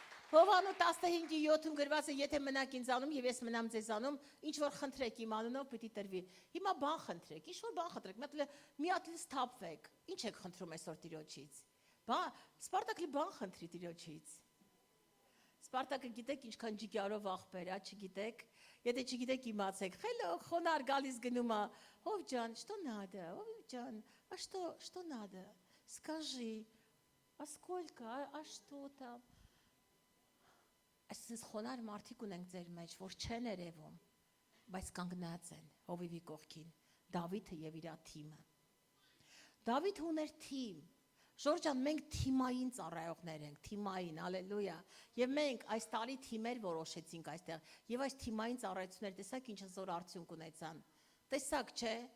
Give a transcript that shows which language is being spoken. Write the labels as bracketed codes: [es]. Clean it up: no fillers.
[hy] Հովհաննես 15:7-ում գրված է, եթե մնաք ինձ անում եւ ես մնամ ձեզ անում, ինչ որ խնդրեք իմ անունով պիտի տրվի։ Հիմա բան խնդրեք, ինչ որ բան խնդրեք, մի հատ սթափվեք։ Ինչ եք խնդրում այսօր Տիրոջից։ Սպարտակի բան խնդրի Տիրոջից։ Սպարտակը գիտեք ինչքան ջիգարով աղբեր է, չգիտեք։ Եթե չգիտեք իմացեք, խելո խոնար գալիս գնում է, Հով ջան, [ru] что надо? Հով ջան, а что надо? Скажи, а сколько, а что там? [hy] Այսպես խոնար մարդիկ ունենք ձեր մեջ, որ չեն երևում, բայց կանգնած են հովիվի կողքին, Դավիթը եւ իր թիմը։ Դավիթը ուներ թիմ։ Ժորժ ջան, մենք թիմային ծառայողներ ենք, թիմային, հալելույա։ Եվ մենք այս տարի թիմեր որոշեցինք այստեղ, եւ այս թիմային ծառայությունները տեսակ ինչ զոր արդյունք ունեցան։ Տեսակ չէ։